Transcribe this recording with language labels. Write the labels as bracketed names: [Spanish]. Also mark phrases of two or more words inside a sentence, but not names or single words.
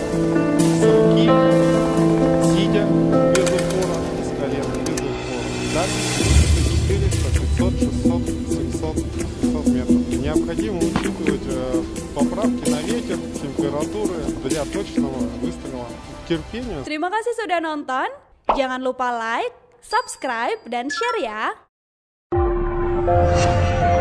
[Russian] С руки, сидя, без упора, с колена, без упора. Так, 400, 500, 600, 700 метров. Необходимо учитывать поправки на ветер, температуры для точного выстрела. Терпение. [Indonesian] Terima kasih sudah nonton. Jangan lupa [English] like, subscribe, [Indonesian] dan share ya.